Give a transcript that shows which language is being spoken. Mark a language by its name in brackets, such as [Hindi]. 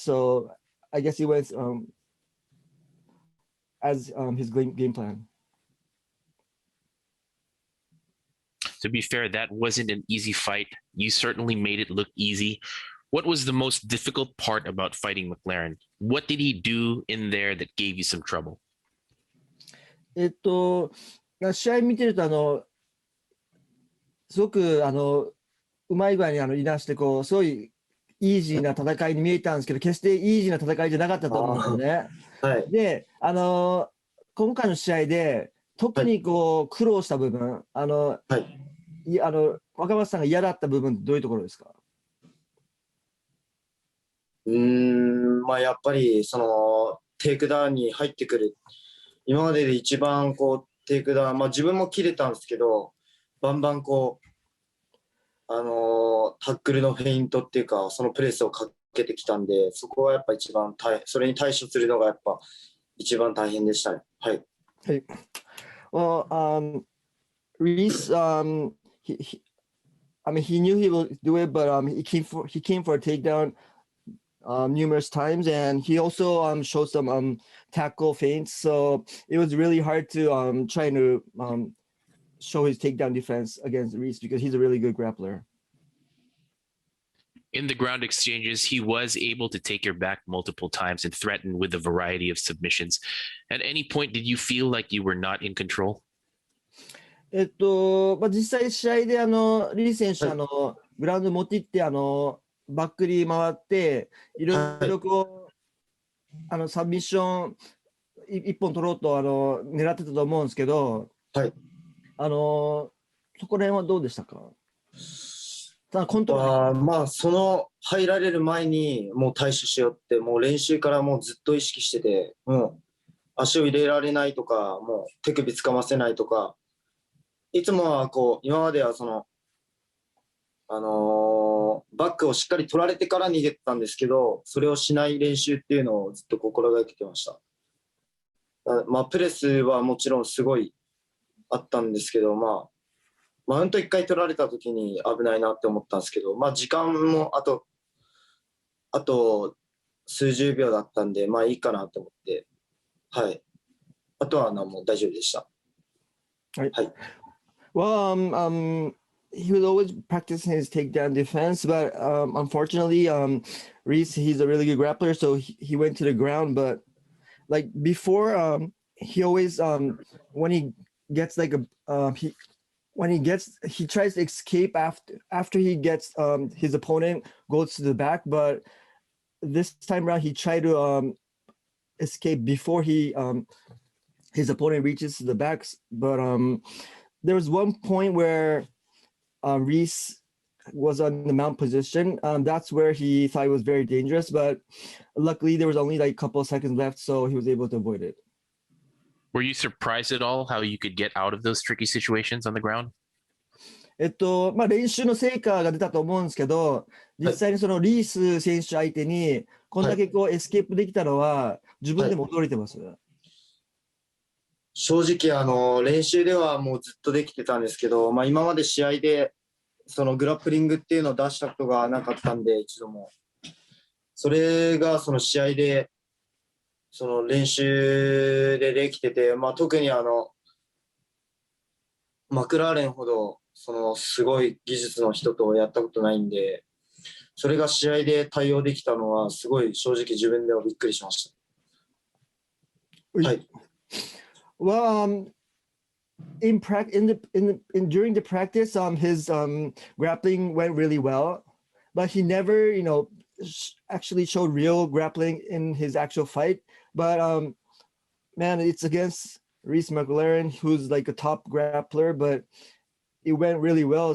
[English] So I guess he went as his game plan. To be fair, that wasn't an easy fight. You certainly made it look easy. What was the most difficult part about fighting McLaren? What did he do in there that gave you some trouble? [Japanese] 試合見てるとすごくうまい具合にいなしてすごいイージーな戦いに見えたんですけど、決してイージーな戦いじゃなかったと思うんですよね。はい。で、今回の試合で特に苦労した部分、はい。若松さんが嫌だった部分、どういうところですか？まあやっぱりテイクダウンに入ってくる。今までで一番テイクダウン、まあ自分も切れたんですけど、バンバンタックルのフェイントっていうか、そのプレスをかけてきたんで、そこはやっぱ一番それに対処するのがやっぱ一番大変でしたね。はい。はい。 [English] Well, Reece, I mean, he knew he would do it, but he came for a takedown numerous times, and he also showed some tackle feints. So it was really hard to try to show his takedown defense against Reece because he's a really good grappler. In the ground exchanges, he was able to take your back multiple times and threaten with a variety of submissions. At any point, did you feel like you were not in control? [Japanese] まあ、実際試合でリー選手、グラウンド持って行ってバックに回っていろいろサブミッション一本取ろうと狙ってたと思うんですけど、はい。そこら辺はどうでしたか？コントロール。まあ入られる前にもう対処しようって、もう練習からもうずっと意識してて、もう足を入れられないとか、もう手首つかませないとか、いつもは今まではバックをしっかり取られてから逃げてたんですけど、それをしない練習っていうのをずっと心がけてました。まあ、プレスはもちろんすごいあったんですけど、まあ、マウント1回取られた時に危ないなって思ったんですけど、まあ、時間もあと数十秒だったんで、まあいいかなと思って、はい。あとはもう大丈夫でした。はい。 [English] Well, he was always practicing his takedown defense, but unfortunately, Reece, he's a really good grappler, so he went to the ground. But like before, he always when he gets like he tries to escape after he gets his opponent goes to the back, but this time around he tried to escape before his opponent reaches to the back. But there was one point where Reece was on the mount position. That's where he thought it was very dangerous, but luckily there was only like a couple of seconds left, so he was able to avoid it. Were you surprised at all how you could get out of those tricky situations on the ground? [Japanese] まあ、練習の成果が出たと思うんですけど、実際にそのリース選手相手にこんだけエスケープできたのは自分でも驚いてます。正直練習ではもうずっとできてたんですけど、まあ、今まで試合でそのグラップリングっていうのを出したことがなかったんで、一度も。それがその試合でその練習でできてて、まあ、特にマクラーレンほどそのすごい技術の人とやったことないんで、それが試合で対応できたのはすごい正直自分ではびっくりしました。はい。 [English] Well, during the practice, his grappling went really well, but he never, actually showed real grappling in his actual fight. But man, it's against Reece McLaren, who's like a top grappler, but it went really well.